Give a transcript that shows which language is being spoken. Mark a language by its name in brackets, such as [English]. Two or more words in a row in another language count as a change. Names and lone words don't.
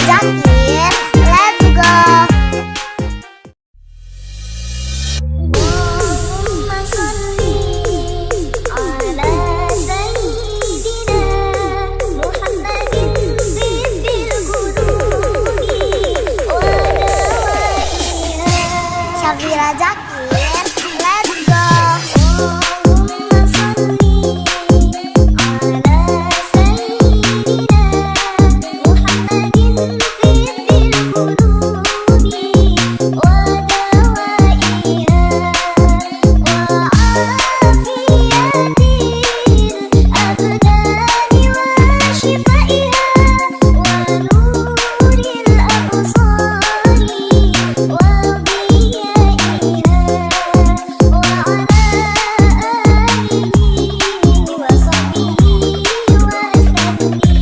[English] Zakir, let's go. [Arabic] اللهم صل على سيدنا محمد طب القلوب ودوائها. [English] Syafira Zakir, let's go. [Arabic] اللهم صل على سيدنا محمد طب القلوب ودوائها و عافية الأبدان وشفائها ونور الأبصار وضيائها وعلى آله وصحبه وسلم.